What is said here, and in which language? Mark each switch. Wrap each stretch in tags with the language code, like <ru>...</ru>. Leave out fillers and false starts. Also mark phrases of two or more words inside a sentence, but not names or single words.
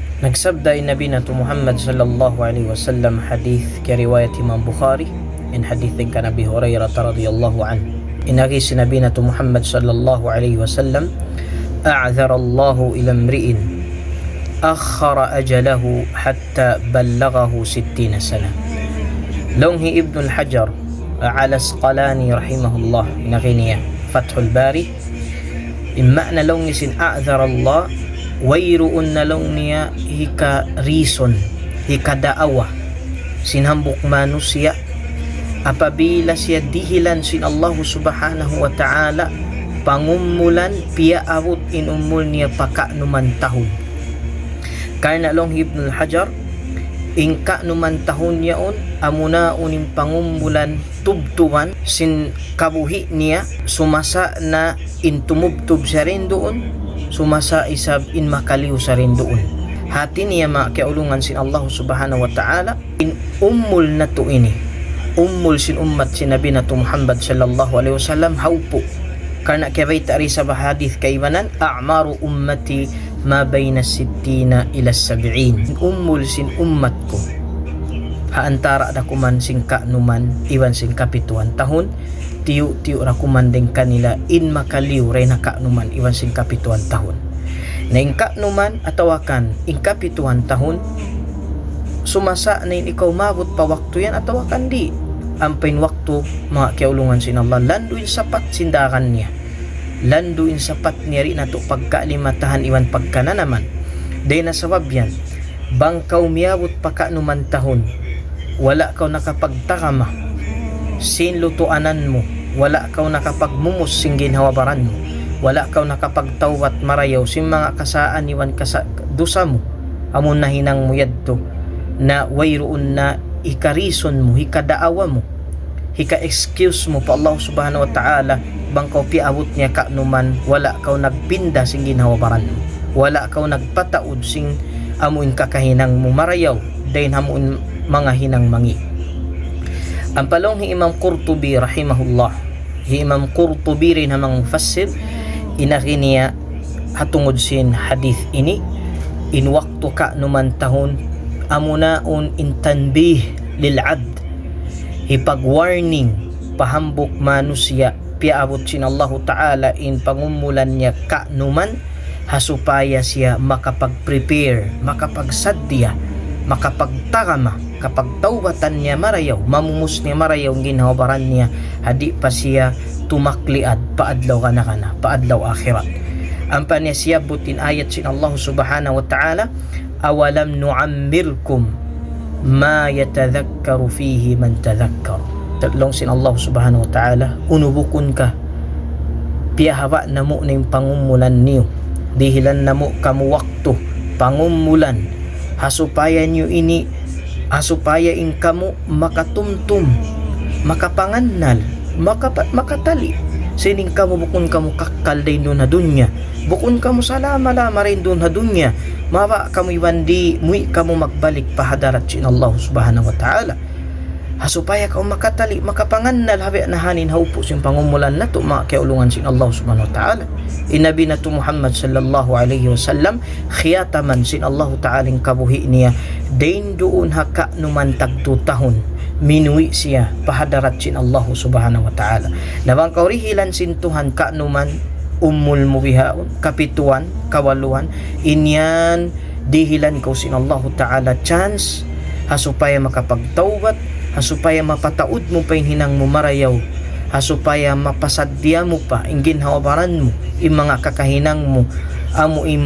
<tsg>Nagsabda Nabi nato Muhammad</tsg> <ar>صلى الله عليه وسلم</ar> <tsg>hadith ke riwayat Imam Bukhari in hadith ka Nabi Hurairah</tsg> <ar>رضي الله عن.</ar> <tsg>Inagi si Nabi nato Muhammad</tsg> <ar>صلى الله عليه وسلم, أعذر الله إلى امرئ أخر أجله حتى بلغه 60 سنة.</ar> <tsg>Longhi Ibn al-Hajar al-Asqalani rahimahullah inagi niya Fathul Bari imma na longhi sin</tsg> <ar>أعذر الله</ar> <tsg>wayruun na long niya hika reason hika daawa sinhambuk</tsg> <ms>manusia apabila</ms> <tsg>siya dihilan sin Allah</tsg> <ar>سبحانه وتعالى</ar> <tsg>pangumulan piya abot inumul niya paka numan tahon karna long Ibn al-Hajar ingka numan tahon yaon amuna unim pangumulan tubtuban sin kabuhi niya sumasa na intumubtub siya rin doon sumasa isab in makaliw sa rin doon hati niya makiaulungan sin Allah</tsg> <ar>سبحانه وتعالى</ar> <tsg>in ummul na to ini ummul sin ummat sin Nabi na to Muhammad</tsg> <ar>صلى الله عليه وسلم</ar> <tsg>haupo karna kaya tari sa bahadith kaibanan</tsg> <ar>أعمار أمتي ما بين 60 إلى 70</ar> <tsg>ummul sin ummat ko haantara da kuman sin kanuman iwan sin kapituan tahun tiyo rakuman din kanila in makaliw ray na kanuman iwan sin kapituan tahun na in kanuman atawakan in kapituan tahun sumasa na in ikaw mabot pa waktu yan atawakan di ampain waktu mga kiaulungan sin Allah landuin sapat sindakan niya landuin sapat niya rin ato pagkalimatahan iwan pagkana naman dahil nasabab yan bangkaw miyabot pa kanuman tahun wala kaw nakapagtakama sin lutuanan mo wala kaw nakapagmumus sing ginhawabaran mo wala kaw nakapagtawat marayaw sin mga kasaan iwan dusa mo amon na hinang mo yadto na wayroon na ikarison mo hikadaawa mo hika-excuse mo pa Allah</tsg> <ar>سبحانه وتعالى</ar> <tsg>bangkaw piabot niya kanuman wala kaw nagpinda sing ginhawabaran mo wala kaw nagpataod sing amuin kakahinang mo marayaw dahin hamuin mga hinang mangi ang palong hi Imam Qurtubi rahimahullah hi Imam Qurtubi rin hamang mufassir inaki niya hatungod sin hadith ini in waktu ka numan tahon amunaon in</tsg> <ar>تنبيه للعبد</ar> <tsg>hipag-warning pahambok manusia piabot sin</tsg> <ar>الله تعالى</ar> <tsg>in pangumulan niya ka numan hasupaya siya makapag-prepare makapagsadya makapagtakama kapag tawbatan niya marayaw mamumus niya marayaw ang ginhawabaran niya hadi pa siya tumakliad paadlaw kana paadlaw akhirat ang pa niya siya butin ayat sin Allah</tsg> <ar>سبحانه وتعالى أولم نعمركم ما يتذكر فيه من تذكر</ar> <tsg>tatlong sin Allah</tsg> <ar>سبحانه وتعالى</ar> <tsg>unubukon ka piyahawa na mo na yung pangumulan niyo dihilan na mo kamu waktu pangumulan hasupaya niyo ini hasupaya in kamu makatumtum makapangannal makatali sining kamu bukon kamu kakal din doon na dunya bukon kamu salama-lama rin doon na dunya mawa kamu iwandi mui kamu magbalik pahadarat sin Allah</tsg> <ar>سبحانه وتعالى</ar> <tsg>hasupaya kamu makatali makapangannal habi na hanin haupo sin pangumulan na to makiaulungan sin Allah</tsg> <ar>سبحانه وتعالى</ar> <tsg>inabi na to Muhammad</tsg> <ar>صلى الله عليه وسلم</ar> <tsg>khiyataman sin Allah ta'aling kabuhi niya dain doon haka numan tagto tahon minui siya pahadarat sin Allah</tsg> <ar>سبحانه وتعالى</ar> <tsg>nabang kaurihilan sin Tuhan ka numan ummul mubihaun kapituan kawaluhan inyan dihilan ko sin</tsg> <ar>الله تعالى</ar> <tsg>chance hasupaya makapagtawbat hasupaya mapataud mo pa hinang mo marayaw hasupaya mapasadya mo pa ingin hawabaran mo yung mga kakahinang mo amo</tsg>